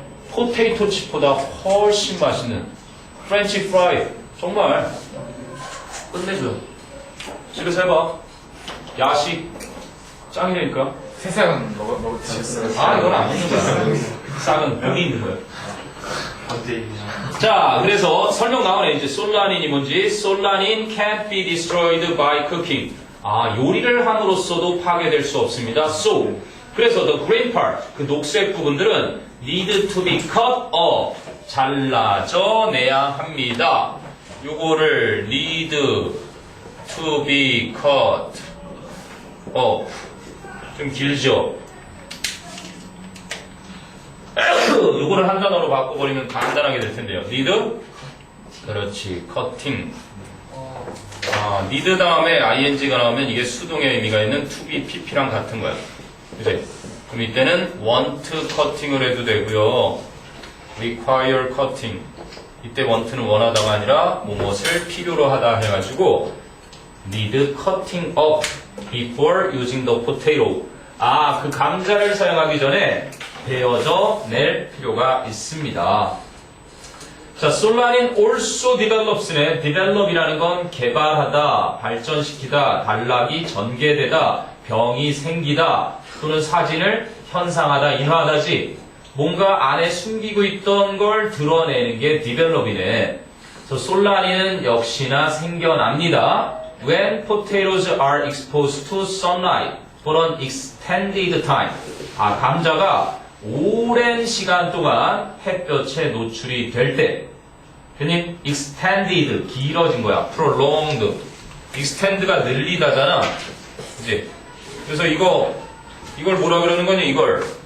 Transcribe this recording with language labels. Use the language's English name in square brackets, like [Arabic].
[Korean] 포테이토 칩보다 훨씬 맛있는 프렌치 프라이 정말 끝내줘요. 집에서 해봐. 야식 짱이니까. 새싹은 먹으셨어요? 이건 안 먹는 거야. 싹은 여기 있는 거야. 자, 그래서 설명 나오네. 이제 솔라닌이 뭔지. [English] 솔라닌 can't be destroyed by cooking. [Korean] 아, 요리를 함으로써도 파괴될 수 없습니다. [English] So, [Korean] 그래서 [English] the green part, [Korean] 그 녹색 부분들은 [English] need to be cut off. [Korean] 잘라져내야 합니다. 요거를 [English] need to be cut off. [Korean] 좀 길죠? 요거를 한 단어로 바꿔버리면 간단하게 될 텐데요. [English] need? [Korean] 그렇지. [English] cutting. [Korean] need 다음에 ing가 나오면 이게 수동의 의미가 있는 to be, pp랑 같은 거야. 그치? 그럼 이때는 [English] want cutting [Korean] 을 해도 되고요. [English] require cutting. [Korean] 이때 want는 원하다가 아니라 무엇을 필요로 하다 해가지고 [English] need cutting up before using the potato. [Korean] 아, 그 감자를 사용하기 전에 베어져 낼 필요가 있습니다. 자, 솔라닌 [English] also develops [Korean] 네. develop이라는 건 개발하다, 발전시키다, 단락이 전개되다, 병이 생기다, 또는 사진을 현상하다, 인화하다지. 뭔가 안에 숨기고 있던 걸 드러내는 게 develop이네. 솔라닌은 역시나 생겨납니다. [English] When potatoes are exposed to sunlight for an extended time. [Korean] 아, 감자가 오랜 시간 동안 햇볕에 노출이 될 때. 교수님, extended, 길어진 거야. prolonged. extend가 늘리다잖아. 그치? 그래서 이걸 뭐라 그러는 거냐, 이걸.